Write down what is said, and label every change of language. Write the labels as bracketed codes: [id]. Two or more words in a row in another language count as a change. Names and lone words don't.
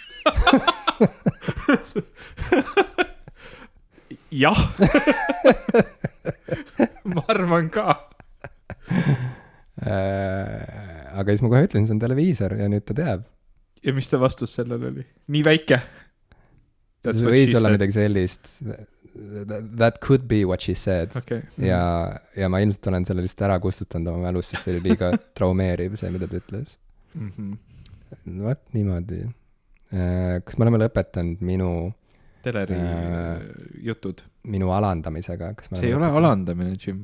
[et] Jah. Ma arvan ka. Aga siis ma kohe ütlen, see on televiisor ja nüüd ta teab. Ja mis ta vastus sellel oli? Nii väike? See võis olla midagi sellist. [en] That could be what she said. Okay. [et] Ja ma ilmselt olen selle lihtsalt ära kustutanud oma mälus, sest see oli liiga traumeeriv, see, mida ta ütles. Vaat niimoodi. Kas me oleme lõpetanud minu teleri jutud? Minu alandamisega. See ei ole alandamine, Jim.